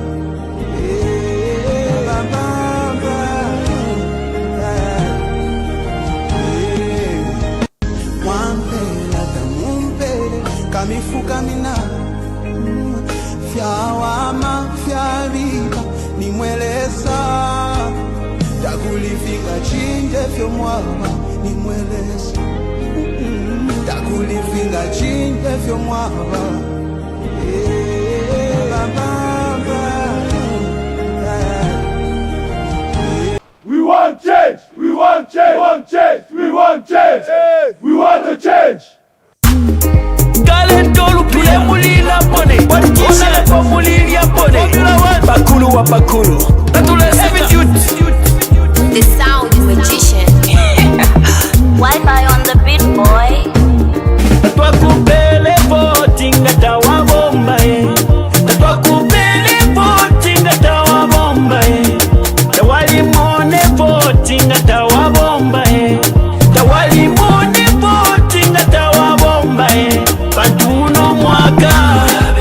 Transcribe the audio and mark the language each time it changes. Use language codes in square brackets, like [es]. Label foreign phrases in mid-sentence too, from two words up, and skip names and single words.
[bem] mwampela tamumpele kamifuka mina fyawama fyavika nimwelesa takulifika chinje fyo mwaba nimwelesa takulifika chinje fyo mwaba [en] We want change, we want change, we want change, we want change, we want to change. [bem] Bakulu wa bakulu. [en] The sound magician. Wi-Fi on the beat, boy. [bem] Twakupele voting atawa bomba Twakupele voting atawa bomba Tawali mone voting atawa bomba Tawali mone voting atawa bomba Bantuno mwaka